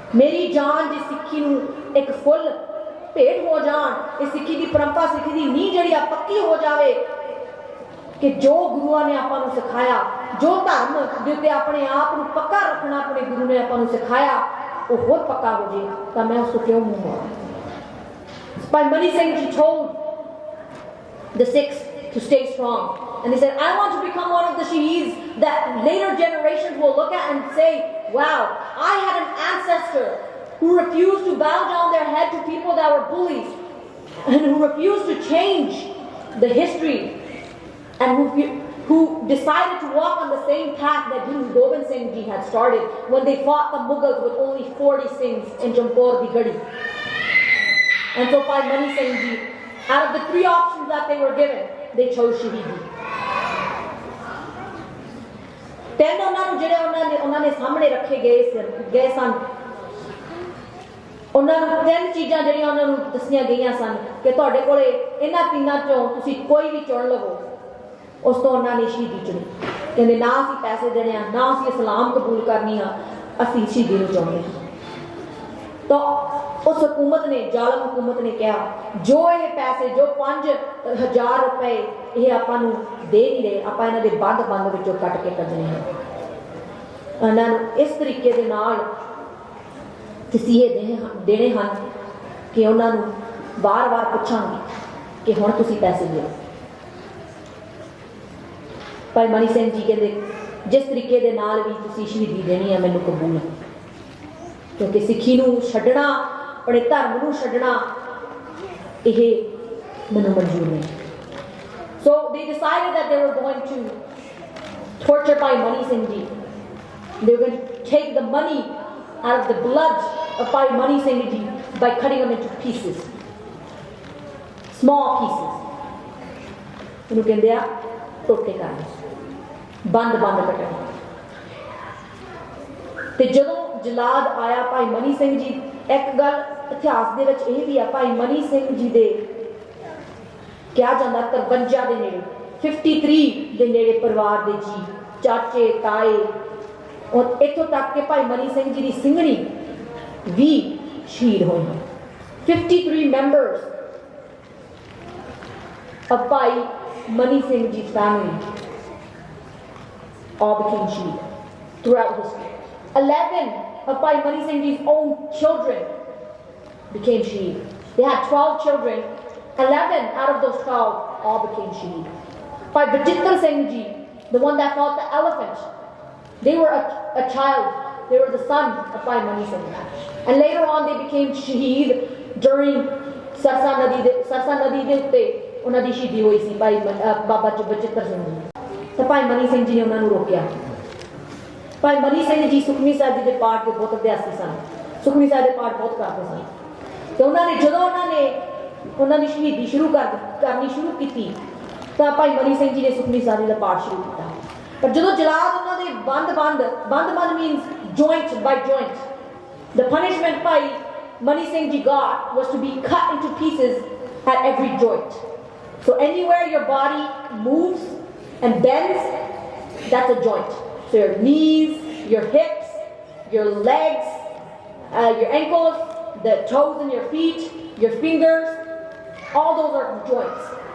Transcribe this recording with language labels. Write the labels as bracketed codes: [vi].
[pa] ਮੇਰੀ ਜਾਨ ਜੇ ਸਿੱਖੀ ਨੂੰ ਇੱਕ ਫੁੱਲ ਭੇਟ ਹੋ ਜਾਣ, ਇਹ ਸਿੱਖੀ ਦੀ ਪਰੰਪਰਾ ਸਿੱਖੀ ਦੀ ਨੀਂਹ ਜਿਹੜੀ ਆ ਪੱਕੀ ਹੋ ਜਾਵੇ ਕਿ ਜੋ ਗੁਰੂਆਂ ਨੇ ਆਪਾਂ ਨੂੰ ਸਿਖਾਇਆ, ਜੋ ਧਰਮ ਦੇ ਉੱਤੇ ਆਪਣੇ ਆਪ ਨੂੰ ਪੱਕਾ ਰੱਖਣਾ ਆਪਣੇ ਗੁਰੂ ਨੇ ਆਪਾਂ ਨੂੰ ਸਿਖਾਇਆ ਉਹ ਹੋਰ ਪੱਕਾ ਹੋ ਜੇ, ਤਾਂ ਮੈਂ ਉਸ ਤੋਂ ਕਿਉਂ ਮੂੰਹ ਮੋੜਾਂ। [en] By Mani Singh Ji told the Sikhs to stay strong, and they said, I want to become one of the shaheeds that later generations will look at and say, wow, I had an ancestor who refused to bow down their head to people that were bullies and who refused to change the history and who decided to walk on the same path that Guru Gobind Singh Ji had started when they fought the Mughals with only 40 Singhs in Jampur di Gadi. And so by Mani Singh Ji, out of the 3 options that they were given, they chose Shahidi. [pa] Then ਉਹਨਾਂ ਨੇ ਸਾਹਮਣੇ ਰੱਖੇ ਗਏ ਸਨ, ਉਹਨਾਂ ਨੂੰ 3 ਚੀਜ਼ਾਂ ਜਿਹੜੀਆਂ ਉਹਨਾਂ ਨੂੰ ਦੱਸੀਆਂ ਗਈਆਂ ਸਨ ਕਿ ਤੁਹਾਡੇ ਕੋਲੇ ਇਹਨਾਂ 3 ਚੋਂ ਤੁਸੀਂ ਕੋਈ ਵੀ ਚੁਣ ਲਵੋ। ਉਸ ਤੋਂ ਉਹਨਾਂ ਨੇ ਸ਼ਹੀਦੀ ਚੁਣੀ, ਕਹਿੰਦੇ ਨਾ ਅਸੀਂ ਪੈਸੇ ਦੇਣੇ ਆ, ਨਾ ਅਸੀਂ ਇਸਲਾਮ ਕਬੂਲ ਕਰਨੀ ਆ, ਅਸੀਂ ਸ਼ਹੀਦੀ ਨੂੰ ਚਾਹੁੰਦੇ ਹਾਂ। ਤਾਂ ਉਸ ਹਕੂਮਤ ਨੇ, ਜ਼ਾਲਮ ਹਕੂਮਤ ਨੇ ਕਿਹਾ ਜੋ ਇਹ ਪੈਸੇ, ਜੋ 5,000 ਰੁਪਏ ਇਹ ਆਪਾਂ ਨੂੰ ਦੇ ਨਹੀਂ ਰਹੇ, ਆਪਾਂ ਇਹਨਾਂ ਦੇ ਬੰਦ ਵਿੱਚੋਂ ਕੱਟ ਕੇ ਕੱਢਣੇ ਹਨ। ਇਹਨਾਂ ਨੂੰ ਇਸ ਤਰੀਕੇ ਦੇ ਨਾਲ ਤਸੀਹੇ ਦੇਣੇ ਹਨ ਕਿ ਉਹਨਾਂ ਨੂੰ ਵਾਰ-ਵਾਰ ਪੁੱਛਾਂਗੇ ਕਿ ਹੁਣ ਤੁਸੀਂ ਪੈਸੇ ਦਿਓ। ਭਾਈ ਮਨੀ ਸਿੰਘ ਜੀ ਕਹਿੰਦੇ ਜਿਸ ਤਰੀਕੇ ਦੇ ਨਾਲ ਵੀ ਤੁਸੀਂ ਸ਼ਹੀਦੀ ਦੇਣੀ ਹੈ ਮੈਨੂੰ ਕਬੂਲ ਹੈ, ਕਿਉਂਕਿ ਸਿੱਖੀ ਨੂੰ ਛੱਡਣਾ, ਆਪਣੇ ਧਰਮ ਨੂੰ ਛੱਡਣਾ ਇਹ ਮੈਨੂੰ ਮਨਜ਼ੂਰ ਨਹੀਂ। [en] So they decided that they were going to torture Bhai Mani Singh Ji. They were going to take the money out of the blood of Bhai Mani Singh Ji by cutting them into pieces, small pieces. [pa] ਉਹਨੂੰ ਕਹਿੰਦੇ ਆ ਟੋਟੇ ਕਰਨੇ, ਬੰਦ ਕੱਟਣੇ। ਤੇ ਜਦੋਂ ਜਲਾਦ ਆਇਆ ਭਾਈ ਮਨੀ ਸਿੰਘ ਜੀ, ਇੱਕ ਗੱਲ ਇਤਿਹਾਸ ਦੇ ਵਿੱਚ ਇਹ ਵੀ ਆ, ਭਾਈ ਮਨੀ ਸਿੰਘ ਜੀ ਦੇ ਕਿਹਾ ਜਾਂਦਾ 53 ਦੇ ਨੇੜੇ, 53 ਦੇ ਨੇੜੇ ਪਰਿਵਾਰ ਦੇ ਜੀ, ਚਾਚੇ ਤਾਏ, ਔਰ ਇੱਥੋਂ ਤੱਕ ਕਿ ਭਾਈ ਮਨੀ ਸਿੰਘ ਜੀ ਦੀ ਸਿੰਘਣੀ ਵੀ ਸ਼ਹੀਦ ਹੋਏ ਹਨ। [en] 53 members of Bhai Mani Singh Ji's family all became shaheed throughout history. 11 of Bhai Mani Singh Ji's own children became shaheed. They had 12 children. 11 out of those 12 all became shaheed. Bhai Bachittar Singh Ji, the one that fought the elephant, they were a child They were the son of Bhai Mani Singh Ji. And later on they became shaheed during [pa] Sarsa Nadi de utte ਉਹਨਾਂ ਦੀ ਸ਼ਹੀਦੀ ਹੋਈ ਸੀ ਭਾਈ ਬਾਬਾ ਬਚਿੱਤਰ ਸਿੰਘ ਜੀ ਤਾਂ ਭਾਈ ਮਨੀ ਸਿੰਘ ਜੀ ਨੇ ਉਹਨਾਂ ਨੂੰ ਰੋਕਿਆ ਭਾਈ ਮਨੀ ਸਿੰਘ ਜੀ ਸੁਖਮਨੀ ਸਾਹਿਬ ਜੀ ਦੇ ਪਾਠ ਦੇ ਬਹੁਤ ਅਭਿਆਸੀ ਸਨ ਸੁਖਮਨੀ ਸਾਹਿਬ ਦੇ ਪਾਠ ਬਹੁਤ ਕਰਦੇ ਸਨ ਤੇ ਜਦੋਂ ਉਹਨਾਂ ਦੀ ਸ਼ਹੀਦੀ ਕਰਨੀ ਸ਼ੁਰੂ ਕੀਤੀ ਤਾਂ ਭਾਈ ਮਨੀ ਸਿੰਘ ਜੀ ਨੇ ਸੁਖਮਨੀ ਸਾਹਿਬ ਦਾ ਪਾਠ ਸ਼ੁਰੂ ਕੀਤਾ ਪਰ ਜਦੋਂ ਜਲਾਦ ਉਹਨਾਂ ਦੇ ਬੰਦ means [en] joint by joint the punishment by Mani Singh ji got was to be cut into pieces at every joint. So anywhere your body moves and bends, that's a joint. So your knees, your hips, your legs, your ankles, the toes in your feet, your fingers, all those are joints.